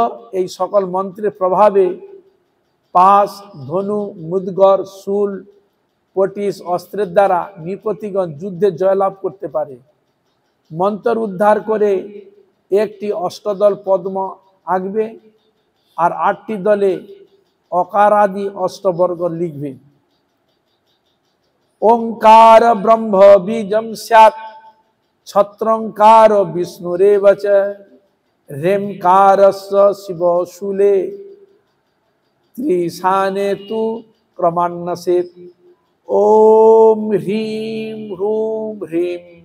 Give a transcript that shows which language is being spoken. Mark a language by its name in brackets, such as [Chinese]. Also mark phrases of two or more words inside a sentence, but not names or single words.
[Bangla] এই সকল মন্ত্রের প্রভাবে পাশ, ধনু, মুদগর, শূল, পটিশ অস্ত্রের দ্বারা নৃপতিগণ যুদ্ধে জয়লাভ করতে পারে। মন্ত্র উদ্ধার করে একটি অষ্টদল পদ্ম আঁকবে আর 8টি দলে অকারাদি অষ্টবর্গ লিখবে। [Sanskrit] ওঙ্কার ব্রহ্ম বীজম স্যাৎ ছত্রঙ্কার বিষ্ণুরেব চ রেমকারস্য শিব শূলে ত্রিশানে তু ক্রমান্নসেৎ। ওম হ্রিম হ্রুম হ্রিম।